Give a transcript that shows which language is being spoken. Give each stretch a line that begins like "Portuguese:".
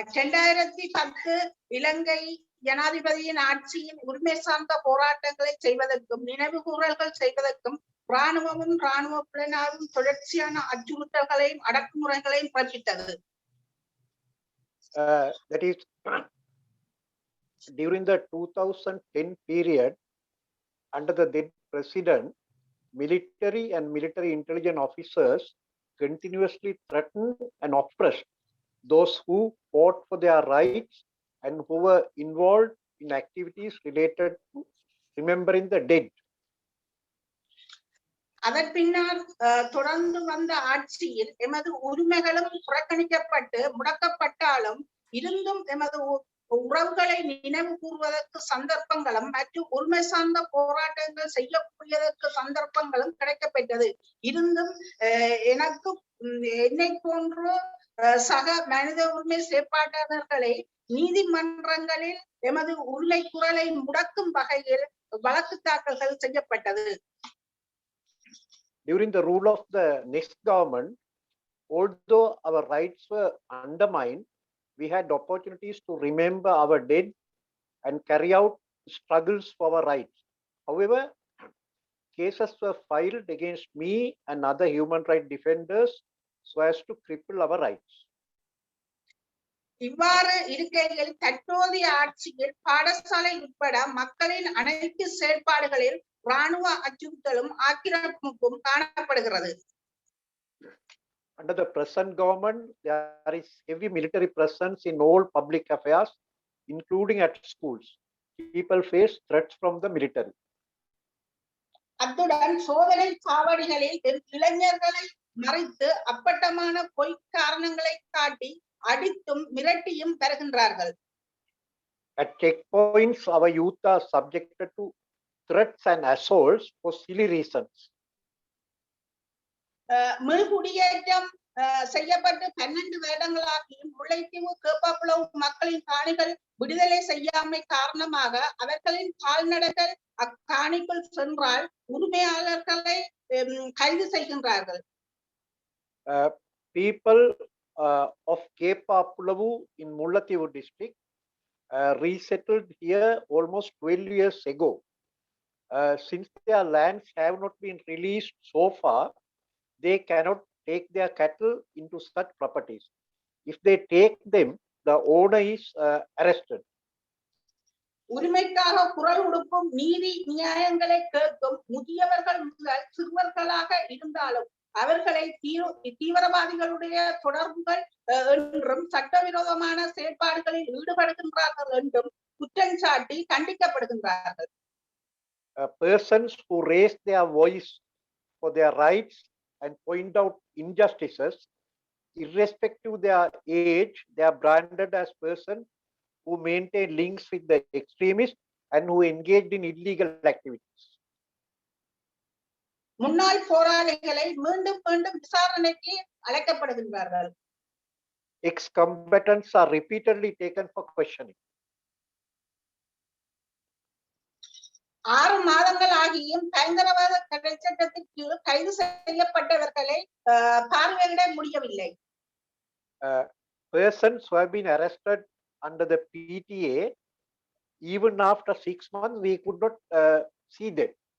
Tamil: 2010 இலங்கை ஜனாதிபதியின் ஆட்சியின் உரிமை சார்ந்த போராட்டங்களை செய்வதற்கும் நினைவுகூறல்கள் செய்வதற்கும் இராணுவமும் இராணுவ புலனாய்வும் தொடர்ச்சியான அச்சுறுத்தல்களையும் அடக்குமுறைகளையும் பிறப்பித்தது.
English: That is during the 2010 period, under the then president, military and military intelligence officers continuously threatened and oppressed those who fought for their rights and who were involved in activities related to remembering the dead.
Tamil: அதன் பின்னர் தொடர்ந்து வந்த ஆட்சியில் எமது உரிமைகளும் புறக்கணிக்கப்பட்டு முடக்கப்பட்டாலும் இருந்தும் எமது உறவுகளை நினைவு கூறுவதற்கு சந்தர்ப்பங்களும் மற்றும் உரிமை சார்ந்த போராட்டங்கள் செய்யக்கூடியதற்கு சந்தர்ப்பங்களும் கிடைக்கப்பெற்றது. இருந்தும் எனக்கு என்னை போன்ற சக மனித உரிமை செயற்பாட்டாளர்களை நீதிமன்றங்களில் எமது உரிமை குரலை முடக்கும் வகையில் வழக்கு தாக்கல்கள் செய்யப்பட்டது.
English: During the rule of the next government, although our rights were undermined, we had opportunities to remember our dead and carry out struggles for our rights. However, cases were filed against me and other human rights defenders so as to cripple our rights.
Tamil: இவ்வாறு இருக்கையில் தற்போதைய ஆட்சியில் பாடசாலை உட்பட மக்களின் அனைத்து செயற்பாடுகளில் இராணுவ அச்சுறுத்தலும் ஆக்கிரமிப்பும் காணப்படுகிறது.
English: Under the present government, there is heavy military presence in all public affairs, including at schools. People face threats from the military.
Tamil: அத்துடன் சோதனை சாவடிகளில் இளைஞர்களை மறைத்து அப்பட்டமான பொய் காரணங்களை காட்டி அடித்தும் மிரட்டியும் வருகின்றார்கள்.
English: At checkpoints, our youth are subjected to threats and assaults for silly reasons.
Tamil: மீள்குடியேற்றம் செய்யப்பட்டு 12 வருடங்களாகியும் முல்லைத்தீவு கேப்பாப்புலவு மக்களின் காணிகள் விடுதலை செய்யாமை காரணமாக அவர்களின் கால்நடைகள் அக்காணிக்குள் சென்றால் உரிமையாளர்களை கைது செய்கின்றார்கள்.
English: People of Keppapulavu in Mullaitivu district resettled here almost 12 years ago. Since their lands have not been released so far, they cannot take their cattle into such properties. If they take them, the owner is arrested.
Tamil: உரிமைக்காக குரல் கொடுக்கும் நீதி நியாயங்களை கேட்கும் முதியவர்கள் முதல் சிறுவர்களாக இருந்தாலும் அவர்களை தீவிரவாதிகளுடைய தொடர்புகள் என்றும் சட்டவிரோதமான செயற்பாடுகளில் ஈடுபடுகின்றார்கள் என்றும் குற்றம் சாட்டி கண்டிக்கப்படுகின்றார்கள்.
English: Persons who raise their voice for their rights and point out injustices, irrespective of their age, they are branded as persons who maintain links with the extremists and who engaged in illegal activities.
Tamil: முன்னாள் போராளிகளை மீண்டும் மீண்டும் விசாரணைக்கு அழைக்கப்படுகின்றார்கள்.
English: Ex-combatants are repeatedly taken for questioning.
Tamil: 6 மாதங்கள் ஆகியும் பயங்கரவாத தடை சட்டத்தின் கீழ் கைது செய்யப்பட்டவர்களை பார்வையிட முடியவில்லை.
English: Persons who have been arrested under the PTA, even after 6 months, we could not see them.